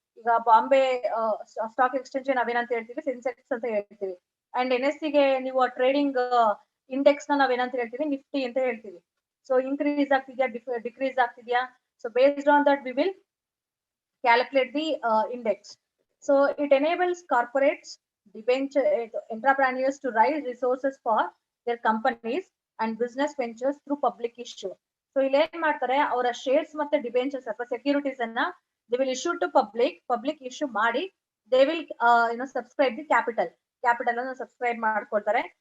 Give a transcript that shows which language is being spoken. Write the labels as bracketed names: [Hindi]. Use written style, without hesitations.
[Kannada] ಈಗ Bombay stock exchange ನಾವೇನಂತ ಹೇಳ್ತೀವಿ, ಸೆನ್ಸೆಕ್ಸ್ ಅಂತ ಹೇಳ್ತೀವಿ. ಅಂಡ್ NSE ಗೆ ನೀವು ಟ್ರೇಡಿಂಗ್ ಇಂಡೆಕ್ಸ್ ನ ನಾವೇನಂತ ಹೇಳ್ತೀವಿ, ನಿಫ್ಟಿ ಅಂತ ಹೇಳ್ತೀವಿ. [English] So increase ಆಗ್ತಿದ್ಯಾ, decrease ಆಗ್ತಿದ್ಯಾ, so based on that we will calculate the index. So it enables corporates, debenture entrepreneurs to raise resources for their companies and business ventures through public issue. [Kannada] So ಇಲ್ಲಿ ಏನ್ ಮಾಡ್ತಾರೆ, ಅವರ shares ಮತ್ತೆ debentures ಅಥವಾ securities ಅನ್ನ [English] they will issue to public issue [Kannada] ಮಾಡಿ [English] they will subscribe the capital [Kannada] ಅನ್ನು subscribe ಮಾಡ್ಕೊಳ್ತಾರೆ.